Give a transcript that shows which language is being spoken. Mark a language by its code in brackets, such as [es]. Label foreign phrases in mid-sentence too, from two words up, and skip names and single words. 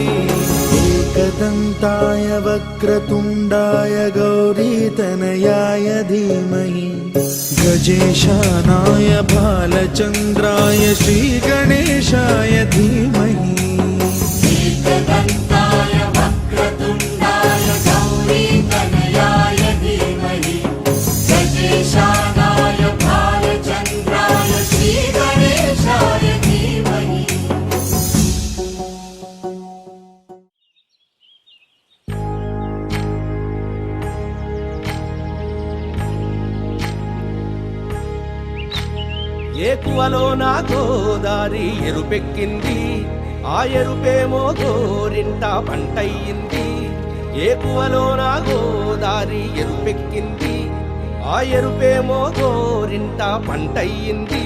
[sa] एकदन्ताय वक्रतुण्डाय गौरीतनयाय धीमहि गजेशानाय भालचन्द्राय श्रीगणेशाय धीमहि एकदन्ताय वक्रतुण्डाय गौरीतनयाय धीमहि गजेशानाय भालचन्द्राय श्रीगणेशाय धीमहि [te] ఏకువలో నా గోదారి ఎరుపెక్కింది ఆ ఎరుపేమో గోరింట పంటయ్యింది ఏకువలో నా గోదారి ఎరుపెక్కింది ఆ ఎరుపేమో గోరింట పంటయ్యింది